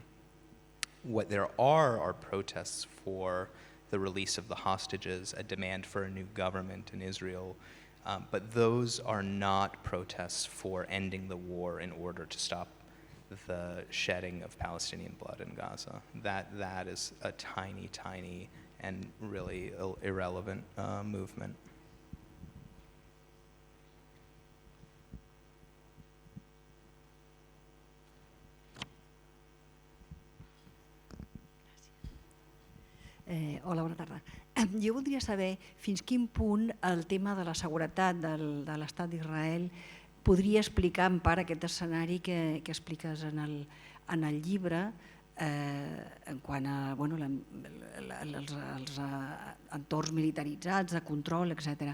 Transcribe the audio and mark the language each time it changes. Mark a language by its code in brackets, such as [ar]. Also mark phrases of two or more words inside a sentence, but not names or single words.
[en] What there are protests for the release of the hostages, a demand for a new government in Israel, but those are not protests for ending the war in order to stop the shedding of Palestinian blood in Gaza. That is a tiny, tiny and really irrelevant movement. [ca] Hola, bona tarda. Jo voldria saber fins quin punt el tema de la seguretat de l'Estat d'Israel podria explicar en part aquest escenari que expliques en el llibre en quant a els entorns militaritzats, de control, etc.